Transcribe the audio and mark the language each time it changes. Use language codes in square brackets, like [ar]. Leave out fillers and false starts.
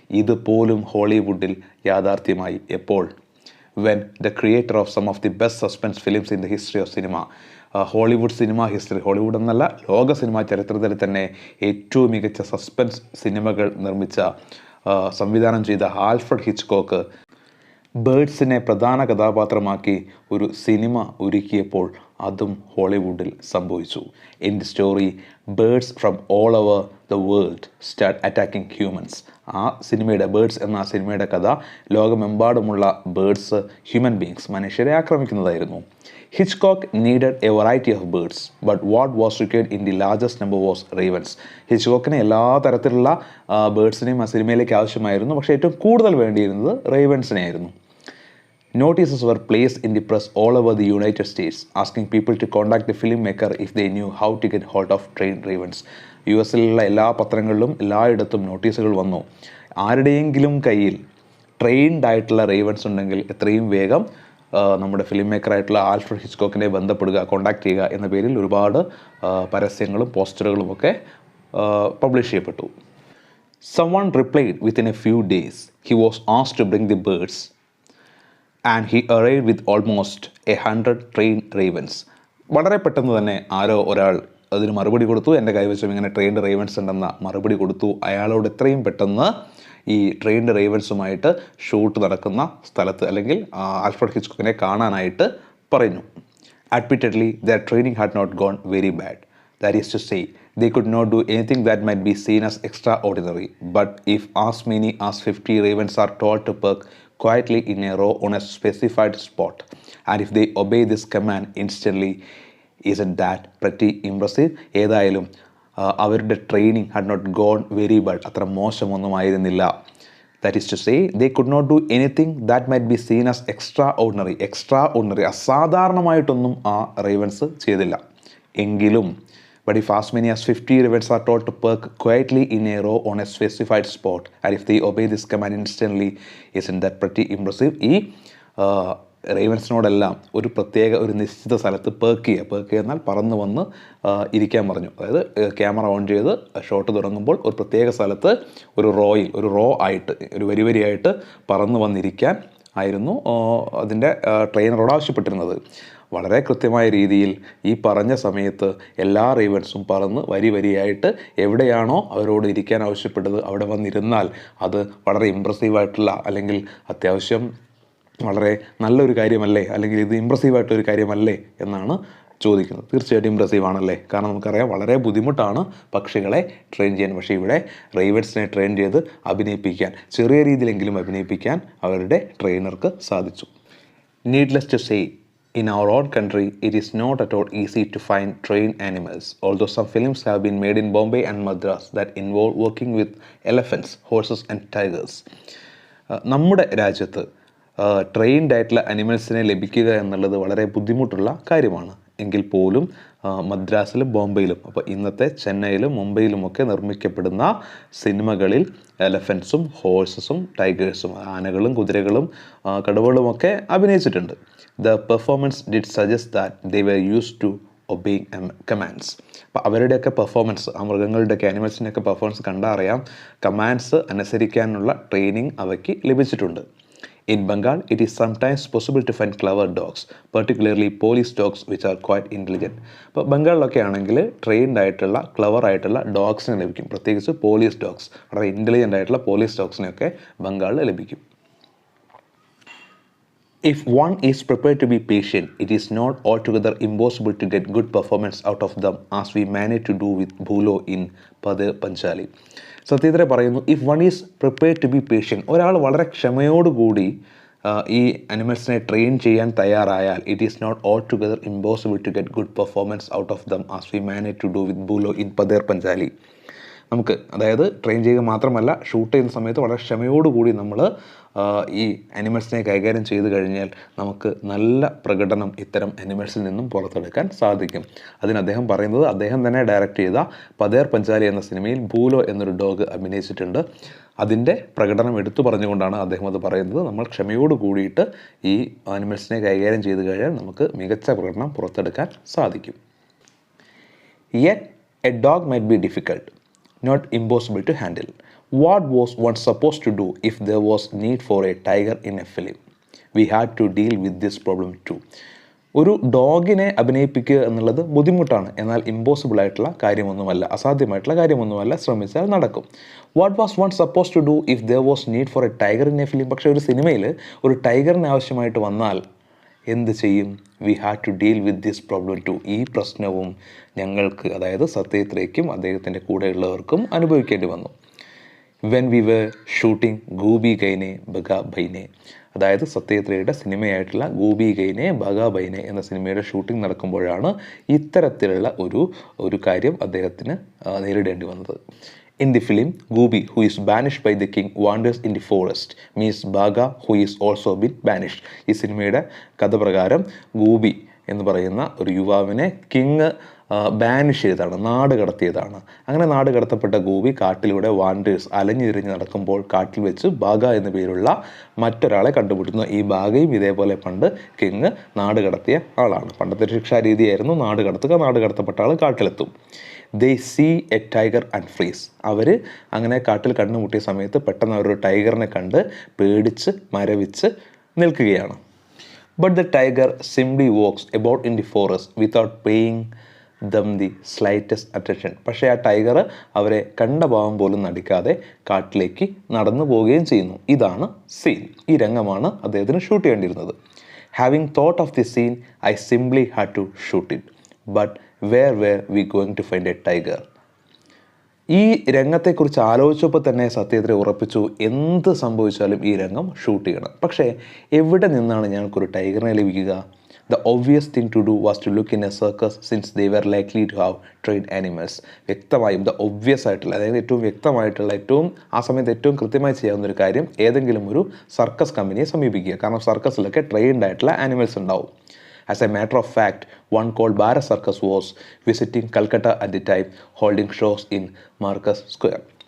[ml] ഇതുപോലും ഹോളിവുഡിൽ യാഥാർത്ഥ്യമായി. എപ്പോൾ? [en] when the creator of some of the best suspense films in the history of cinema, Hollywood cinema history, [ml] Hollywood എന്നല്ല ലോക cinema ചരിത്രത്തിൽ തന്നെ ഏറ്റവും മികച്ച സസ്പെൻസ് സിനിമകൾ നിർമ്മിച്ച സംവിധാനം ചെയ്ത ആൽഫ്രഡ് ഹിച്ച്കോക്ക് ബേർഡ്സിനെ പ്രധാന കഥാപാത്രമാക്കി ഒരു സിനിമ ഒരുക്കിയപ്പോൾ അതും ഹോളിവുഡിൽ സംഭവിച്ചു. [en] In the story birds from all over the world start attacking humans. [ml] ആ സിനിമയുടെ ബേർഡ്സ് എന്ന സിനിമയുടെ കഥ ലോകമെമ്പാടുമുള്ള ബേർഡ്സ്, ഹ്യൂമൻ ബീങ്സ്, മനുഷ്യരെ ആക്രമിക്കുന്നതായിരുന്നു. [en] Hitchcock needed a variety of birds, but what was required in the largest number was ravens. [ml] ഹിച്ച്കോക്കിന് എല്ലാ തരത്തിലുള്ള ബേർഡ്സിനെയും ആ സിനിമയിലേക്ക് ആവശ്യമായിരുന്നു, പക്ഷേ ഏറ്റവും കൂടുതൽ വേണ്ടിയിരുന്നത് റേവൻസിനെ ആയിരുന്നു. [en] Notices were placed in the press all over the United States, asking people to contact the filmmaker if they knew how to get hold of trained ravens. [ml] US-ലുള്ള എല്ലാ പത്രങ്ങളിലും എല്ലായിടത്തും നോട്ടീസുകൾ വന്നു. ആരുടെയെങ്കിലും കയ്യിൽ ട്രെയിൻഡ് ആയിട്ടുള്ള റേവൻസ് ഉണ്ടെങ്കിൽ എത്രയും വേഗം നമ്മുടെ ഫിലിം മേക്കറായിട്ടുള്ള ആൽഫ്രഡ് ഹിച്ച്കോക്കിനെ ബന്ധപ്പെടുക, കോൺടാക്ട് ചെയ്യുക എന്ന പേരിൽ ഒരുപാട് പരസ്യങ്ങളും പോസ്റ്ററുകളും ഒക്കെ പബ്ലിഷ് ചെയ്യപ്പെട്ടു. [en] Someone replied within a few days. He was asked to bring the birds and he arrived with almost 100 trained ravens. [ml] വളരെ പെട്ടെന്ന് തന്നെ ആരോ ഒരാൾ അതിന് മറുപടി കൊടുത്തു. എൻ്റെ കൈവശം ഇങ്ങനെ ട്രെയിൻഡ് റേവൻസ് ഉണ്ടെന്ന മറുപടി കൊടുത്തു. അയാളോട് എത്രയും പെട്ടെന്ന് ഈ ട്രെയിൻഡ് റേവൻസുമായിട്ട് ഷൂട്ട് നടക്കുന്ന സ്ഥലത്ത് അല്ലെങ്കിൽ ആൽഫ്രഡ് ഹിച്ച്കോക്കിനെ കാണാനായിട്ട് പറഞ്ഞു. [en] Admittedly, their training had not gone very bad. That is to say, they could not do anything that might be seen as extraordinary. But if as many as 50 ravens are told to perk quietly in a row on a specified spot, and if they obey this command instantly, isn't that pretty impressive? [ml] ഏതായാലും അവരുടെ [en] training had not gone very bad, [ml] അത്ര മോശമൊന്നുമായിരുന്നില്ല. [en] that is to say they could not do anything that might be seen as extra ordinary, [ml] അസാധാരണമായിട്ടൊന്നും ആ ravens ചെയ്തില്ല. എങ്കിലും [en] but if as many as 50 ravens are told to perk quietly in a row on a specified spot, and if they obey this command instantly, isn't that pretty impressive? [ml] ഈ റേവൻസിനോടെല്ലാം ഒരു നിശ്ചിത സ്ഥലത്ത് പേർക്ക് എന്നാൽ പറന്ന് വന്ന് ഇരിക്കാൻ പറഞ്ഞു. അതായത് ക്യാമറ ഓൺ ചെയ്ത് ഷോട്ട് തുടങ്ങുമ്പോൾ ഒരു പ്രത്യേക സ്ഥലത്ത് ഒരു റോ ആയിട്ട് ഒരു വരിയായിട്ട് പറന്ന് വന്നിരിക്കാൻ ആയിരുന്നു അതിൻ്റെ ട്രെയിനറോട് ആവശ്യപ്പെട്ടിരുന്നത്. വളരെ കൃത്യമായ രീതിയിൽ ഈ പറഞ്ഞ സമയത്ത് എല്ലാ റേവൻസും പറന്ന് വരിയായിട്ട് എവിടെയാണോ അവരോട് ഇരിക്കാൻ ആവശ്യപ്പെട്ടത് അവിടെ വന്നിരുന്നാൽ അത് വളരെ ഇമ്പ്രസീവായിട്ടുള്ള അല്ലെങ്കിൽ അത്യാവശ്യം വളരെ നല്ലൊരു കാര്യമല്ലേ, അല്ലെങ്കിൽ ഇത് ഇമ്പ്രസീവായിട്ടൊരു കാര്യമല്ലേ എന്നാണ് ചോദിക്കുന്നത്. തീർച്ചയായിട്ടും ഇമ്പ്രസീവ് ആണല്ലേ, കാരണം നമുക്കറിയാം വളരെ ബുദ്ധിമുട്ടാണ് പക്ഷികളെ ട്രെയിൻ ചെയ്യാൻ. പക്ഷേ ഇവിടെ റേവൻസിനെ ട്രെയിൻ ചെയ്ത് അഭിനയിപ്പിക്കാൻ, ചെറിയ രീതിയിലെങ്കിലും അഭിനയിപ്പിക്കാൻ അവരുടെ ട്രെയിനർക്ക് സാധിച്ചു. [en] Needless to say, in our own country, it is not at all easy to find trained animals, although some films have been made in Bombay and Madras that involve working with elephants, horses and tigers. [ml] നമ്മുടെ രാജ്യത്ത് trained ആയിട്ടുള്ള അനിമൽസിനെ ലഭിക്കുക എന്നുള്ളത് വളരെ ബുദ്ധിമുട്ടുള്ള കാര്യമാണ്. എങ്കിൽ പോലും മദ്രാസിലും ബോംബെയിലും, അപ്പോൾ ഇന്നത്തെ ചെന്നൈയിലും മുംബൈയിലുമൊക്കെ നിർമ്മിക്കപ്പെടുന്ന സിനിമകളിൽ എലഫൻസും ഹോഴ്സസും ടൈഗേഴ്സും, ആനകളും കുതിരകളും കടുവകളുമൊക്കെ അഭിനയിച്ചിട്ടുണ്ട്. [en] The performance did suggest that they were used to obeying commands. [ml] അപ്പോൾ അവരുടെയൊക്കെ പെർഫോമൻസ്, ആ മൃഗങ്ങളുടെയൊക്കെ ആനിമൽസിൻ്റെയൊക്കെ പെർഫോമൻസ് കണ്ടാൽ അറിയാം കമാൻഡ്സ് അനുസരിക്കാനുള്ള ട്രെയിനിങ് അവയ്ക്ക് ലഭിച്ചിട്ടുണ്ട്. [en] In Bengal, it is sometimes possible to find clever dogs, particularly police dogs which are quite intelligent. [ml] അപ്പോൾ ബംഗാളിലൊക്കെ ആണെങ്കിൽ trained ആയിട്ടുള്ള ക്ലവർ ആയിട്ടുള്ള ഡോഗ്സിനെ ലഭിക്കും, പ്രത്യേകിച്ച് പോലീസ് ഡോഗ്സ്, വളരെ ഇൻ്റലിജൻ്റ് ആയിട്ടുള്ള പോലീസ് ഡോഗ്സിനെയൊക്കെ ബംഗാളിൽ ലഭിക്കും. [en] If one is prepared to be patient, it is not altogether impossible to get good performance out of them, as we managed to do with Bhulo in Padhe Panchali. [ml] സത്യത്തിൽ പറയുന്നു, [en] if one is prepared to be patient, [ml] ഒരാൾ വളരെ ക്ഷമയോടുകൂടി ഈ അനിമൽസിനെ train ചെയ്യാൻ തയ്യാറായാൽ, [en] It is not all together impossible to get good performance out of them as we manage to do with Bhulo in Pather Panchali. [ml] നമുക്ക് അതായത് ട്രെയിൻ ചെയ്യുക മാത്രമല്ല, ഷൂട്ട് ചെയ്യുന്ന സമയത്ത് വളരെ ക്ഷമയോടുകൂടി നമ്മൾ ഈ അനിമൽസിനെ കൈകാര്യം ചെയ്ത് കഴിഞ്ഞാൽ നമുക്ക് നല്ല പ്രകടനം ഇത്തരം അനിമൽസിൽ നിന്നും പുറത്തെടുക്കാൻ സാധിക്കും. അതിന് അദ്ദേഹം പറയുന്നത്, അദ്ദേഹം തന്നെ ഡയറക്റ്റ് ചെയ്ത പതേർ പഞ്ചാലി എന്ന സിനിമയിൽ ബൂലോ എന്നൊരു ഡോഗ് അഭിനയിച്ചിട്ടുണ്ട്. അതിൻ്റെ പ്രകടനം എടുത്തു പറഞ്ഞുകൊണ്ടാണ് അദ്ദേഹം അത് പറയുന്നത്. നമ്മൾ ക്ഷമയോട് കൂടിയിട്ട് ഈ ആനിമൽസിനെ കൈകാര്യം ചെയ്ത് കഴിഞ്ഞാൽ നമുക്ക് മികച്ച പ്രകടനം പുറത്തെടുക്കാൻ സാധിക്കും. [en] Yet a dog might be difficult, not impossible to handle. What was one supposed to do if there was need for a tiger in a film? We had to deal with this problem too. [ml] ഒരു ഡോഗിനെ അഭിനയിപ്പിക്കുക എന്നുള്ളത് ബുദ്ധിമുട്ടാണ്, എന്നാൽ impossible ആയിട്ടുള്ള കാര്യമൊന്നുമല്ല, അസാധ്യമായിട്ടുള്ള കാര്യമൊന്നുമല്ല, ശ്രമിച്ചാൽ നടക്കും. [en] What was one suppose to do if there was need for a tiger in a film? [ml] പക്ഷേ ഒരു സിനിമയിൽ ഒരു ടൈഗറിന് ആവശ്യമായിട്ട് വന്നാൽ എന്ത് ചെയ്യും? [en] We had to deal with this problem too. [ml] ഈ പ്രശ്നവും ഞങ്ങൾക്ക്, അതായത് സത്യത്രയ്ക്കും അദ്ദേഹത്തിൻ്റെ കൂടെയുള്ളവർക്കും അനുഭവിക്കേണ്ടി വന്നു. [en] when we were shooting [ml] Goofy ഗൈനെ ബഗാ ബൈനെ, അതായത് സത്യത്രയുടെ സിനിമയായിട്ടുള്ള ഗൂബി ഗൈനെ ബഗാ ബൈനെ എന്ന സിനിമയുടെ ഷൂട്ടിംഗ് നടക്കുമ്പോഴാണ് ഇത്തരത്തിലുള്ള ഒരു കാര്യം അദ്ദേഹത്തിന് നേരിടേണ്ടി വന്നത്. [en] In the film, Goobi, who is banished by the king, wanders in the forest, meets Baga, who is also been banished. [ml] ഈ സിനിമയുടെ കഥ പ്രകാരം ഗൂബി എന്ന് പറയുന്ന ഒരു യുവാവിനെ കിങ് ബാനിഷ് ചെയ്തതാണ്, നാട് കടത്തിയതാണ്. അങ്ങനെ നാട് കടത്തപ്പെട്ട ഗൂബി കാട്ടിലൂടെ വാണ്ടേഴ്സ് അലഞ്ഞു തിരിഞ്ഞ് നടക്കുമ്പോൾ കാട്ടിൽ വെച്ച് ബാഗ എന്ന പേരുള്ള മറ്റൊരാളെ കണ്ടുപിടിക്കുന്നു. ഈ ബാഗയും ഇതേപോലെ പണ്ട് കിങ് നാട് കടത്തിയ ആളാണ്. പണ്ടത്തെ ശിക്ഷാരീതിയായിരുന്നു നാട് കടത്തുക, നാട് കടത്തപ്പെട്ട ആൾ കാട്ടിലെത്തും. [en] They see a tiger and freeze. [ml] അവർ അങ്ങനെ കാട്ടിൽ കണ്ടുമുട്ടിയ സമയത്ത് പെട്ടെന്ന് അവരൊരു ടൈഗറിനെ കണ്ട് പേടിച്ച് മരവിച്ച് നിൽക്കുകയാണ്. [en] But the tiger simply walks about in the forest without paying them the slightest attention. [ml] പക്ഷേ ആ ടൈഗർ അവരെ കണ്ട ഭാവം പോലും നടിക്കാതെ കാട്ടിലേക്ക് നടന്നു പോവുകയും ചെയ്യുന്നു. ഇതാണ് സീൻ. ഈ രംഗമാണ് അദ്ദേഹത്തിന് shoot ചെയ്യേണ്ടിയിരുന്നത്. [en] Having thought of the scene, I simply had to shoot it. But where were we going to find a tiger? [ml] ഈ രംഗത്തെക്കുറിച്ച് ആലോചിച്ചപ്പോൾ തന്നെ സത്യത്തിൽ ഉറപ്പിച്ചു, എന്ത് സംഭവിച്ചാലും ഈ രംഗം ഷൂട്ട് ചെയ്യണം. പക്ഷേ എവിടെ നിന്നാണ് ഞങ്ങൾക്കൊരു ടൈഗറിനെ ലഭിക്കുക? [en] The obvious thing to do was to look in a circus since they were likely to have trained animals. [ml] വ്യക്തമായും ഒബ്വിയസ് ആയിട്ടുള്ള, അതായത് ഏറ്റവും വ്യക്തമായിട്ടുള്ള, ഏറ്റവും ആ സമയത്ത് ഏറ്റവും കൃത്യമായി ചെയ്യാവുന്ന ഒരു കാര്യം ഏതെങ്കിലും ഒരു സർക്കസ് കമ്പനിയെ സമീപിക്കുക. കാരണം സർക്കസിലൊക്കെ ട്രെയിൻഡ് ആയിട്ടുള്ള ആനിമൽസ് ഉണ്ടാവും. [en] As a matter of fact, one called Bharat Circus was visiting Calcutta at the time, holding shows in Marcus Square.